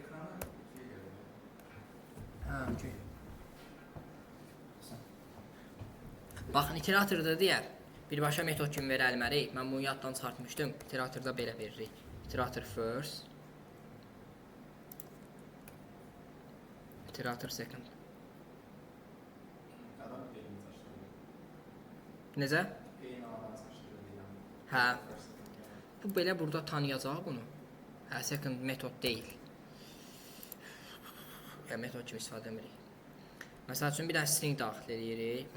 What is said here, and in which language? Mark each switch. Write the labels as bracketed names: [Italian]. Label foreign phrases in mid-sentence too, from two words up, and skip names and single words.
[Azerbaijani] Ha, okey. Baxın, iteratorda deyər, birbaşa metod kimi verilməliyik. Mən bunu yaddan çıxartmışdım. İteratorda belə veririk. [English] İterator first. İterator second. [Azerbaijani] Necə? Hə. Bu belə burada tanıyacaq bunu. Hə, second metod deyil. Ya metod kimi istifadə edirik. Məsəl üçün bir dənə string daxil edirik.